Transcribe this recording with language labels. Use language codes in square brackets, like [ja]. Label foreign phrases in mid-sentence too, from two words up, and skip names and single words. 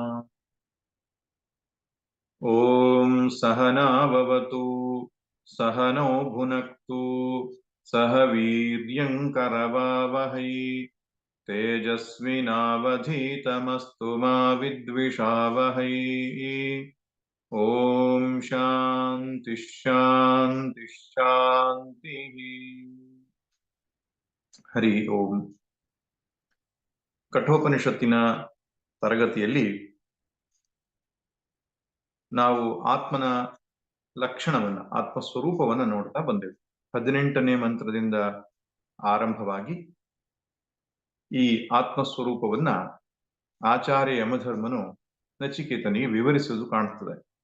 [sa] ॐ सहना भवतु सहनौ भुनक्तु सह वीर्यं करवावहै तेजस्विनावधीतमस्तु मा विद्विषावहै। ॐ शान्ति शान्ति शान्तिः। ಹರಿ ಓಂ. [kn] ಕಠೋಪನಿಷತ್ತಿನ ತರಗತಿಯಲ್ಲಿ ನಾವು ಆತ್ಮನ ಲಕ್ಷಣವನ್ನ, ಆತ್ಮಸ್ವರೂಪವನ್ನ ನೋಡ್ತಾ ಬಂದೆವು. 18ನೇ ಮಂತ್ರದಿಂದ ಆರಂಭವಾಗಿ ಈ ಆತ್ಮಸ್ವರೂಪವನ್ನ ಆಚಾರ್ಯ ಯಮಧರ್ಮನು ನಚಿಕೇತನಿಗೆ ವಿವರಿಸುವುದು ಕಾಣುತ್ತದೆ.